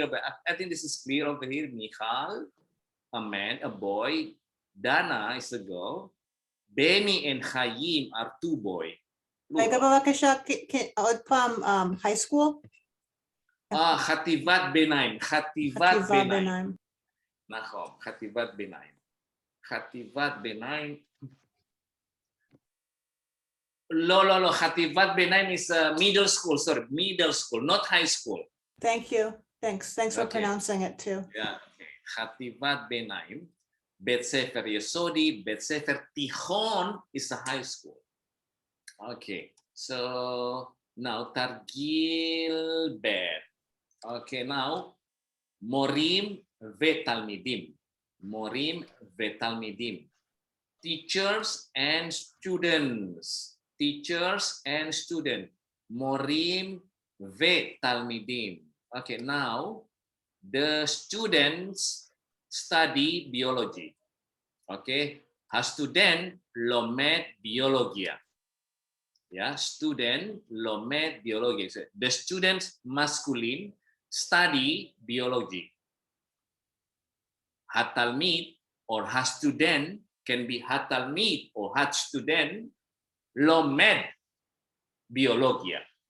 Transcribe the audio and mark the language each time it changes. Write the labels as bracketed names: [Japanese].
[English] I think this is clear over here. Michal, a man, a boy. Dana is a girl. Benny and Chaim are 2 boys. [Hebrew] רגע בבקשה, עוד פעם, high school? חטיבת ביניים. חטיבה ביניים. נכון, חטיבת ביניים. חטיבת ביניים. לא, חטיבת ביניים [English] is middle school, sorry, middle school, not high school. Thank you. Thanks for Okay. pronouncing it too. [Hebrew] Yeah, okay. חטיבת ביניים. בית ספר יסודי, בית ספר תיכון [English] is a high school. Okay, so now תרגיל ב'. Okay, now [Hebrew] מורים ותלמידים. מורים ותלמידים. [English] Teachers and students. Teachers and students. [Hebrew] מורים ותלמידים. [English] Okay, now the students study biology. [Hebrew] Okay, הסטודנט לומד ביולוגיה. [English] Yeah, student lomed biology. So the students masculine study biology. Hatalmid or hastudent can be hatalmid or hatstudent lomed biologia.